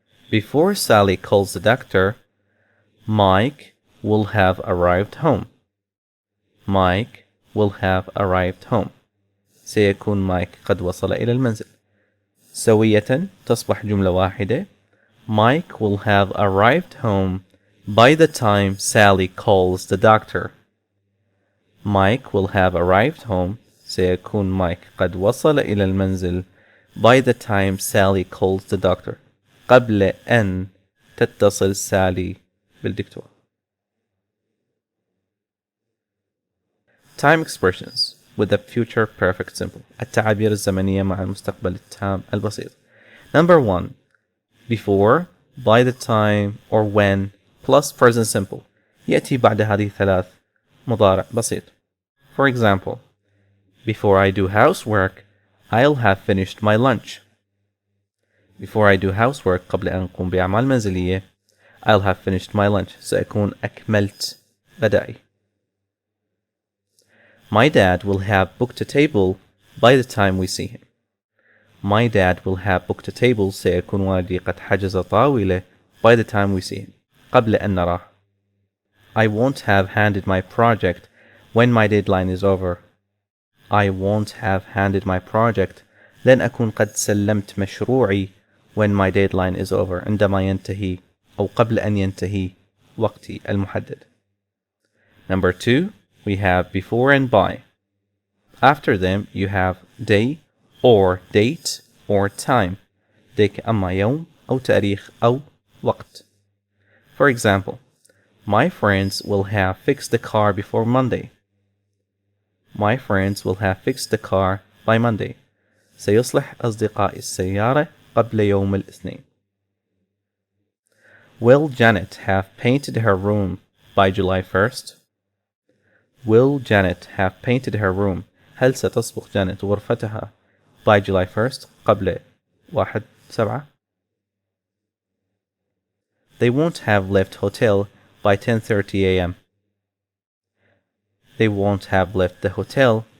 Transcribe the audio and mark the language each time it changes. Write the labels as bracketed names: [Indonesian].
[English] Before Sally calls the doctor, Mike will have arrived home. Mike will have arrived home. [Arabic] سيكون مايك قد وصل إلى المنزل. سوية تصبح جملة واحدة. [English] Mike will have arrived home by the time Sally calls the doctor. Mike will have arrived home. [Arabic] سيكون مايك قد وصل إلى المنزل [English] by the time Sally calls the doctor. [Arabic] قبل أن تتصل سالي بالدكتور. [English] Time expressions with the future perfect simple. [Arabic] التعابير الزمنية مع المستقبل التام البسيط. [English] Number 1. Before, by the time, or when, plus present simple. [Arabic] يأتي بعد هذه الثلاث مضارع بسيط. [English] For example, before I do housework, I'll have finished my lunch. Before I do housework, [Arabic] قبل أن أقوم بأعمال منزلية, [English] I'll have finished my lunch. [Arabic] سأكون أكملت غدائي. [English] My dad will have booked a table by the time we see him. My dad will have booked a table. [Arabic] سيكون والدي قد حجز طاولة [English] by the time we see him. [Arabic] قبل أن نراه. [English] I won't have handed my project when my deadline is over. I won't have handed my project. [Arabic] لن أكون قد سلمت مشروعي [English] when my deadline is over. [Arabic] عندما ينتهي أو قبل أن ينتهي وقتي المحدد. [English] Number 2, we have before and by. After them, you have day or date or time. [Arabic] ديك أما يوم أو تاريخ أو وقت. [English] For example, my friends will have fixed the car before Monday. My friends will have fixed the car by Monday. سيصلح أصدقائي السيارة قبل يوم الاثنين. Will Janet have painted her room by July 1st? Will Janet have painted her room? [Arabic] هل ستصبغ جانيت غرفتها [English] by July 1st [Arabic] قبل 1/7? [English] They won't have left hotel by 10:30 a.m. They won't have left the hotel.